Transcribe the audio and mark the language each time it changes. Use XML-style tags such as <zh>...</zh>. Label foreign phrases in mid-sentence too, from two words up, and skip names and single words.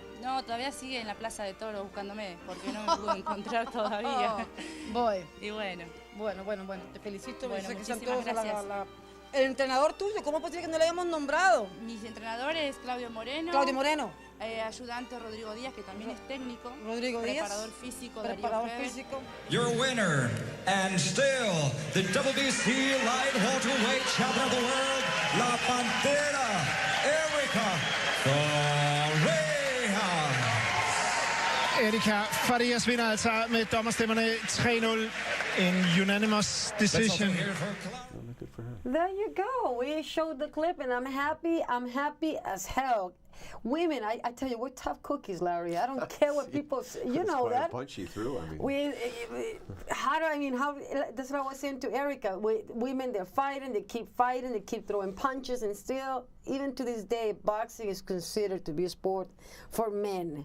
<es>No, todavía sigue en la Plaza de Toros buscándome, porque no me pude encontrar todavía. Voy. Y bueno. Bueno, te felicito. Bueno, muchísimas gracias. El entrenador tuyo, ¿cómo es posible que no le hayamos nombrado? Mis entrenadores, Claudio Moreno. Ayudante Rodrigo Díaz, que también es técnico. Rodrigo Díaz. Preparador físico. Preparador físico.</es> <en>Your winner, and still the WBC light welterweight champion of the world,</en> <es>La Pantera, Erika Faria.</es> <da>Erika Farias vinder altså med dommerstemmerne 3-0.</da> <en>En unanimous decision. There you go. We showed the clip, and I'm happy as hell. Women, I tell you, we're tough cookies, Larry. I don't care what people say. You know that. Punch you through. I mean, that's what I was saying to Erica. Women, they're fighting, they keep throwing punches, and still, even to this day, boxing is considered to be a sport for men.</en>